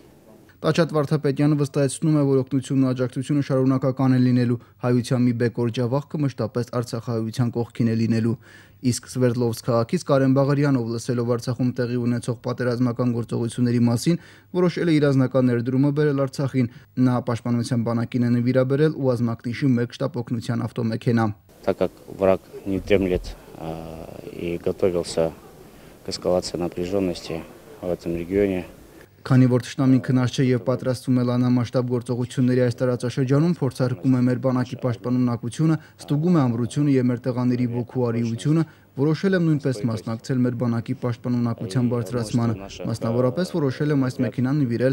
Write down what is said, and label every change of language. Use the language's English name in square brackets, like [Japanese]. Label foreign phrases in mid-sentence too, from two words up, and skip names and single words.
[Armenian] Տաճատ Վարդապետյանը վստահեցնում է, որ օգնությունն ու աջակցությունը շարունակական է լինելու, հայության մի բեկոր ջավախքը մշտապես արցախահայության կողքին է լինելու։ Իսկ Սվերդլովսկ քաղաքից Կարեն Բաղարյանով լսելով Արցախում տեղի ունեցող պատերազմական գործողությունների մասին, որոշել է իր անձնական ներդրումը բերել Արցախին։ Նա պաշտպանության բանակին է նվիրաբերել ու ազմակնիշի 1 շտապ օգնության ավտոմեքենա։ [Russian] Так как враг не дремлет и готовился к эскалации напряженности в этом регионе. [Armenian] Քանի որ թշնամին քնած չէ եւ պատրաստվում է լայնամասշտաբ գործողությունների այս տարածաշրջանում, փորձարկում է մեր բանակի պաշտպանունակությունը, ստուգում է ամրությունը եւ մեր տղաների ոգու արիությունը, որոշել եմ նույնպես մասնակցել մեր բանակի պաշտպանունակության բարձրացմանը, մասնավորապես որոշել եմ այս մեքենան նվիրել